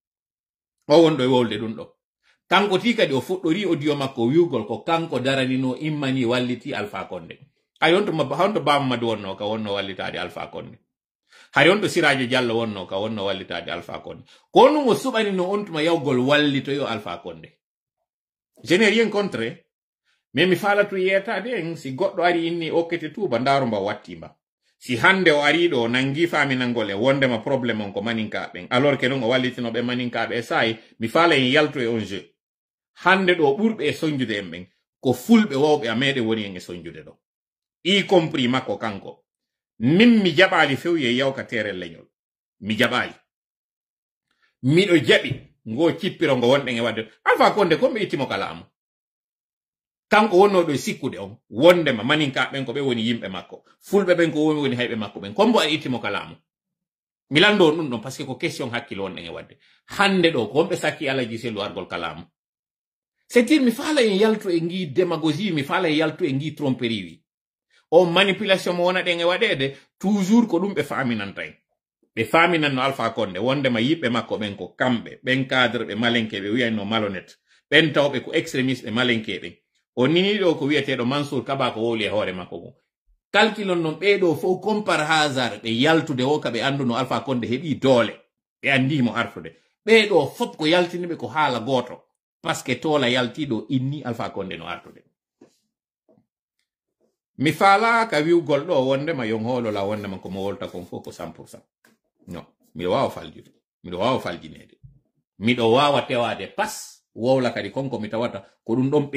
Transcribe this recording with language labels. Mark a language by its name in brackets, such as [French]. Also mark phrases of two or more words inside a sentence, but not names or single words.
[Fula] o wonɗo e wolde ɗum ɗo kanko ti kadi o fuɗɗori audio makko wiwgol ko kanko daranino immani walliti Alpha Condé hay on to Bammadou wonno ka wonno wallitade Alpha Condé hay on to Sirajo Diallo wonno ka wonno wallitade Alpha Condé ko ɗum o suɓanino on tuma yawgol wallitoyo Alpha Condé [French] je n'ai rien contre mais [Fula] mi falatu yetade en si goɗɗo ari inni okkete tuba ndaaro mba wattimba si hande o ari ɗo nangi faminangol e wondema probléme on ko maninkaɓen [French] alors que non [Fula] o wallitinoɓe maninkaɓe e sayi mi faala en yalto e on jeu hande ɗo ɓurɓe e soñjude en ɓen ko fulɓe wawɓe a meɗe woni en e soñjude ɗo [French] y compris [Fula] makko kanko min mi jaɓali fewye yawkatere leñol mi jaɓali miɗo jaɓi ngo cippiro ngo wonɗen e wadde Alpha Condé komɓe ittimo kala amo kanko wonnoɗo e sikkude on wondema maninkaɓen ko ɓe woni yimɓe makko fulɓe ɓen ko woni hayɓe makko ɓen kombo a ittimo kala amo Milando non [French] parce que [Fula] ko question hakkilo on e wadde hande do ko be sakki alaji selu argol kalam [French] c'est-à-dire [Fula] mi fala en yaltu e ngi démagogie mi fala en yaltu e ngi tromperie wi o manipulation mo wona de e wadede toujours ko dum be faminantay be faminan no Alpha Condé wonde ma yibbe makko ben ko kambe ben cadre be malenke be wi'ay no malhonnête ben tawbe ko extrémiste be malenke be o nini do ko wi'etedo Mansour Kaba ko woli e hoore makko ko calculon non ɓeɗo fo [French] comme par hasard [Fula] ɓe yaltude o ka ɓe andu no Alpha Condé heɓi doole ɓe andimo artude ɓeɗo fop ko yaltiniɓe ko haala goto [French] parce que [Fula] tola yaltiɗo inni Alpha Condé no artude mi faala ka wiwgol ɗo wondema yon hoolola wondema komo wolta kon fof ko 100% non miɗo wawa faljinede miɗo wawa tewade pas wowla kadi konko mi tawata ko ɗum ɗon